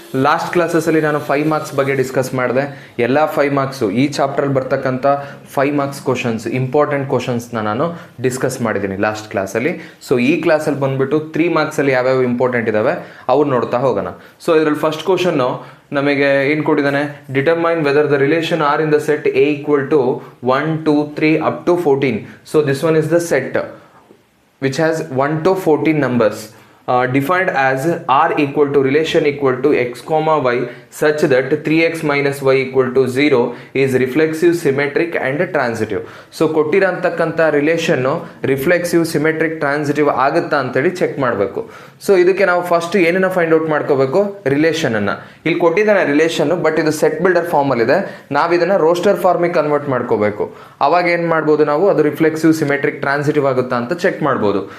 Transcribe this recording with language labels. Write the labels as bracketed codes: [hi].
[kn] Last ಕ್ಲಾಸಸಲ್ಲಿ ನಾನು 5 marks ಬಗ್ಗೆ discuss ಮಾಡಿದೆ. ಎಲ್ಲ 5 ಮಾರ್ಕ್ಸು ಈ ಚಾಪ್ಟ್ರಲ್ಲಿ ಬರ್ತಕ್ಕಂಥ 5 ಮಾರ್ಕ್ಸ್ ಕ್ವಶನ್ಸ್, ಇಂಪಾರ್ಟೆಂಟ್ ಕ್ವಶನ್ಸ್ನ ನಾನು ಡಿಸ್ಕಸ್ ಮಾಡಿದ್ದೀನಿ ಲಾಸ್ಟ್ ಕ್ಲಾಸಲ್ಲಿ. ಸೊ ಈ ಕ್ಲಾಸಲ್ಲಿ ಬಂದುಬಿಟ್ಟು 3 ಮಾರ್ಕ್ಸಲ್ಲಿ ಯಾವ್ಯಾವ ಇಂಪಾರ್ಟೆಂಟ್ ಇದ್ದಾವೆ ಅವ್ರು ನೋಡ್ತಾ ಹೋಗೋಣ. ಸೊ ಇದರಲ್ಲಿ ಫಸ್ಟ್ ಕ್ವಶನ್ನು ನಮಗೆ ಏನು ಕೊಟ್ಟಿದ್ದಾನೆ, [en] Determine whether the relation R in the set A equal to 1, 2, 3 up to 14. [kn] So [en] This one is the set which has 1 to 14 numbers defined as r equal to relation equal to x comma y such that 3x minus y equal to 0 is reflexive, symmetric and transitive. [kn] So ಕೊಟ್ಟಿರೋಂತಕ್ಕಂಥ relation reflexive, symmetric, transitive ಆಗುತ್ತಾ ಅಂತೇಳಿ check ಮಾಡಬೇಕು. So ಇದಕ್ಕೆ ನಾವು first ಏನನ್ನ find out ಮಾಡ್ಕೋಬೇಕು, ರಿಲೇಷನನ್ನು. ಇಲ್ಲಿ ಕೊಟ್ಟಿದ್ದಾನೆ relation, but ಇದು ಸೆಟ್ ಬಿಲ್ಡರ್ ಫಾರ್ಮಲ್ಲಿದೆ. ನಾವು ಇದನ್ನು ರೋಸ್ಟರ್ ಫಾರ್ಮಿಗೆ ಕನ್ವರ್ಟ್ ಮಾಡ್ಕೋಬೇಕು. ಅವಾಗ ಏನು ಮಾಡ್ಬೋದು ನಾವು, ಅದು ರಿಫ್ಲೆಕ್ಸಿವ್, ಸಿಮೆಟ್ರಿಕ್, ಟ್ರಾನ್ಸಿಟಿವ್ ಆಗುತ್ತಾ ಅಂತ ಚೆಕ್ ಮಾಡ್ಬೋದು.